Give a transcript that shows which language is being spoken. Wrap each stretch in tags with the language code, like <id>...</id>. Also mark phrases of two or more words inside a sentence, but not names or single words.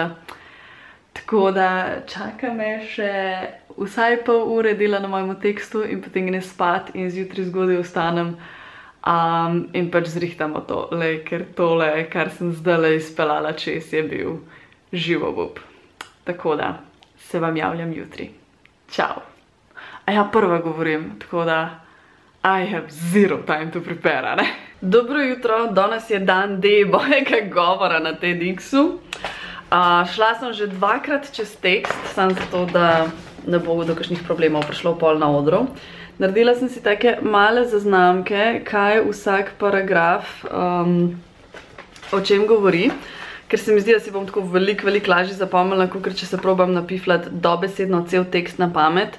<sl>Tako da čaka me še vsaj pol ure dela na mojemu tekstu in potem gre spat in zjutraj zgodaj vstanem in pač zrihtamo tole, ker tole, kar sem zdajle izpeljala čez, je bil živ obup. Tako da se vam javljam jutri. Čau! A ja, prva govorim, tako da</sl> <en>I have zero time to prepare,</en> <sl>ne? Dobro jutro, danes je dan D mojega govora na TEDxu. Šla sem že dvakrat čez tekst, samo zato, da ne bo do kakšnih problemov prišlo pol na odru. Naredila sem si take male zaznamke, kaj vsak paragraf o čem govori, ker se mi zdi, da si bom tako veliko lažje zapomnila, kakor če se probam napifljati dobesedno cel tekst na pamet.</sl>